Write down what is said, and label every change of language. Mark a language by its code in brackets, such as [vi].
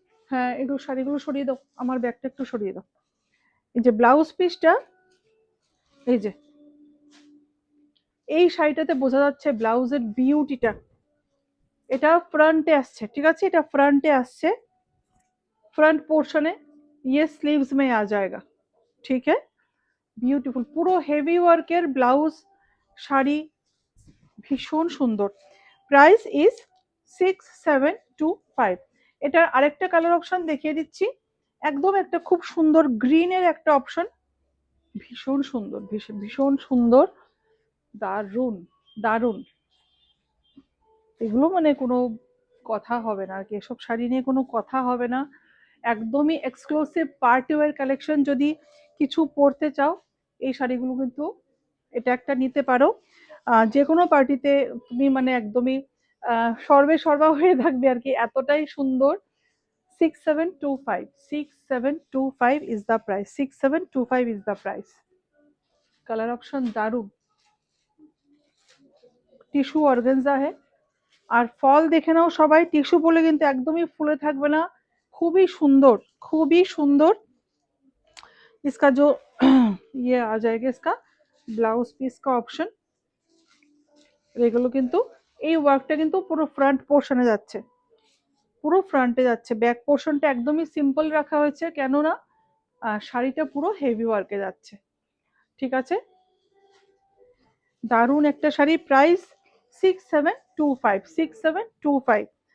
[bn] হ্যাঁ, একটু শাড়িগুলো সরিয়ে দাও, আমার ব্যাগটা একটু সরিয়ে দাও। এই যে ব্লাউজ পিসটা, এই যে এই শাড়িটাতে বোঝা যাচ্ছে ব্লাউজের বিউটিটা। এটা ফ্রন্টে আসছে, ঠিক আছে, এটা ফ্রন্টে আসছে। [hi] फ्रंट पोर्शन है, ये स्लीव्स में आ जाएगा। ठीक है, [bn] বিউটিফুল, পুরো হেভি ওয়ার্কের ব্লাউজ শাড়ি, ভীষণ সুন্দর। Price is 6725। এটার আরেকটা কালার অপশন দেখিয়ে দিচ্ছি। একদম একটা খুব সুন্দর গ্রিনের একটা অপশন, ভীষণ সুন্দর, ভীষণ ভীষণ সুন্দর, দারুণ দারুণ। এগুলো মানে কোনো কথা হবে না আর কি, এসব শাড়ি নিয়ে কোনো কথা হবে না। একদমই এক্সক্লুসিভ পার্টি ওয়্যার কালেকশন। যদি কিছু পরতে চাও এই শাড়িগুলো কিন্তু এটা একটা নিতে পারো। যে কোনো পার্টিতে তুমি মানে একদমই সর্বে সর্বা হয়ে থাকবে আর কি, এতটাই সুন্দর। 6725, 6725 is the price, 6725 is the price. Colour option দারুণ, টিস্যু অর্গানজা হে। আর ফল দেখে নাও সবাই, টিস্যু বলে কিন্তু একদমই ফুলে থাকবে না, খুবই সুন্দর, খুবই সুন্দর। [hi] इसका जो ये आ जाएगा इसका ব্লাউজ পিস का অপশন। [bn] এগুলো কিন্তু এই ওয়ার্কটা কিন্তু পুরো ফ্রন্ট পোর্শনে যাচ্ছে, পুরো ফ্রন্টে যাচ্ছে। ব্যাক পোর্শনটা একদমই সিম্পল রাখা হয়েছে, কেননা শাড়িটা পুরো হেভি ওয়ার্কে যাচ্ছে। ঠিক আছে, দারুণ একটা শাড়ি, প্রাইস 6725।